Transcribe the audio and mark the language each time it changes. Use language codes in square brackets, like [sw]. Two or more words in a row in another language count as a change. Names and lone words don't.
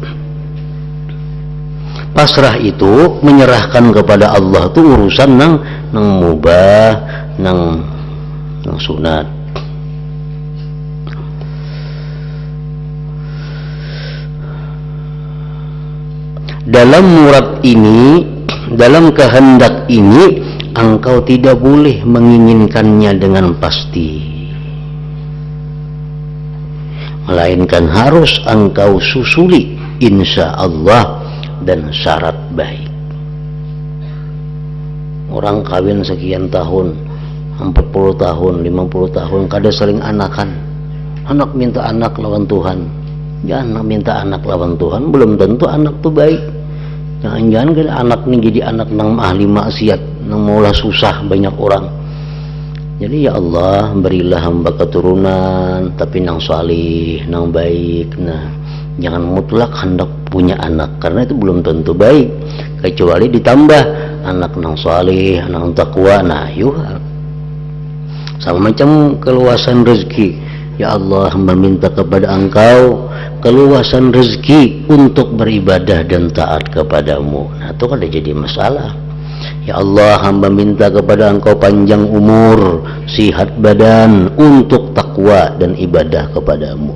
[id] Pasrah itu menyerahkan kepada Allah tuh urusan nang mubah, nang sunat. Dalam murad ini, dalam kehendak ini, engkau tidak boleh menginginkannya dengan pasti, melainkan harus engkau susuli [ar] إن شاء الله [id] dan syarat baik. [bjn] Orang kawin sekian tahun 40 tahun 50 tahun kada sering anakan, anak minta anak lawan Tuhan. [id] Jangan minta anak lawan Tuhan, belum tentu anak tuh baik. [bjn] Jangan-jangan kan anak nih jadi anak nang ahli maksiat, nang maulah susah banyak orang. [id] Jadi [ar] يا الله, [id] berilah hamba keturunan tapi nang salih, nang baik. Nah, jangan mutlak hendak punya anak, karena itu belum tentu baik, kecuali ditambah anak nang salih, anak takwa. Nah, yuk sama macam keluasan rezeki. [ar] يا الله, [id] hamba minta kepada Engkau keluasan rezeki untuk beribadah dan taat kepadamu. Nah, itu kan jadi masalah. [ar] يا الله, [id] hamba minta kepada Engkau panjang umur, sihat badan untuk takwa dan ibadah kepadamu.